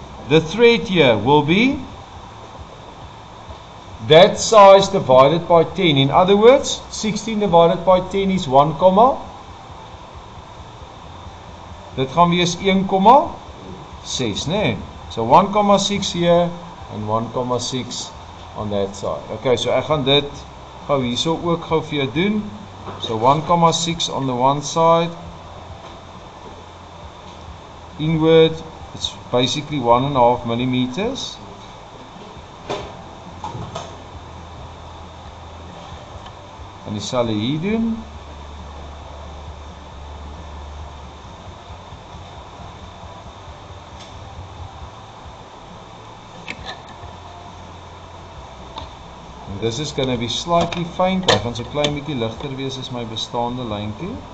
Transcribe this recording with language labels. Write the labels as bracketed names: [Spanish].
[English] The thread here will be that size divided by 10. In other words, 16 divided by 10 is 1, [Afrikaans] dit gaan wees 1,6, né? [English] So 1,6 here and 1,6 on that side. [Afrikaans] Okay, so ek gaan dit gou hierso ook gou vir jou doen. [English] So 1,6 on the one side. Inward, it's basically 1.5 millimeters. [Afrikaans] En dieselfde hier doen. [English] This is going to be slightly faint. [Afrikaans] Hy gaan so klein bietjie ligter wees as my bestaande lyntjie.